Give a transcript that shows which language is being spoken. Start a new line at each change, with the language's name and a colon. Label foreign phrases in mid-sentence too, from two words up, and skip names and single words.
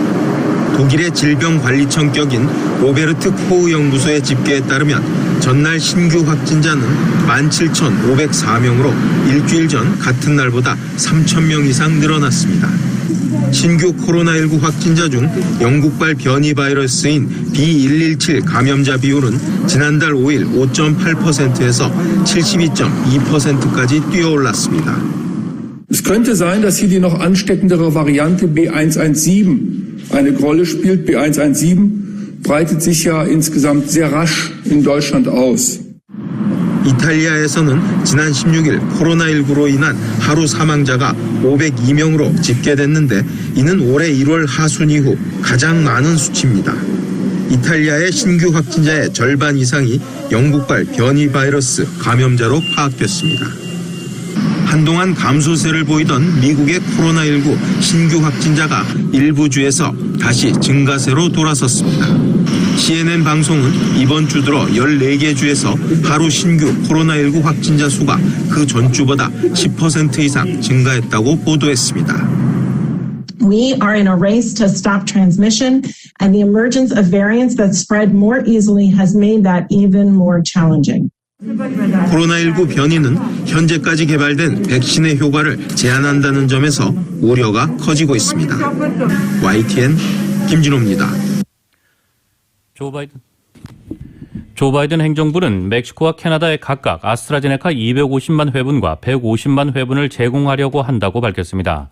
Korean: 독일의 질병관리청 격인 로베르트 코흐 연구소의 집계에 따르면 전날 신규 확진자는 17,504명으로 일주일 전 같은 날보다 3,000명 이상 늘어났습니다. 신규 코로나19 확진자 중 영국발 변이 바이러스인 B117 감염자 비율은 지난달 5일 5.8%에서 72.2%까지 뛰어올랐습니다.
German: Es könnte sein, dass hier die noch ansteckendere Variante B117 eine Rolle spielt. B117 breitet sich ja insgesamt sehr rasch in Deutschland aus.
Korean: 이탈리아에서는 지난 16일 코로나19로 인한 하루 사망자가 502명으로 집계됐는데 이는 올해 1월 하순 이후 가장 많은 수치입니다. 이탈리아의 신규 확진자의 절반 이상이 영국발 변이 바이러스 감염자로 파악됐습니다. 한동안 감소세를 보이던 미국의 코로나19 신규 확진자가 일부 주에서 다시 증가세로 돌아섰습니다. CNN 방송은 이번 주 들어 14개 주에서 하루 신규 코로나19 확진자 수가 그 전주보다 10% 이상 증가했다고 보도했습니다.
English: We are in a race to stop transmission, and the emergence of variants that spread more easily has made that even more challenging.
Korean: 코로나19 변이는 현재까지 개발된 백신의 효과를 제한한다는 점에서 우려가 커지고 있습니다. YTN 김진호입니다. 조 바이든 행정부는 멕시코와 캐나다에 각각 아스트라제네카 250만 회분과 150만 회분을 제공하려고 한다고 밝혔습니다.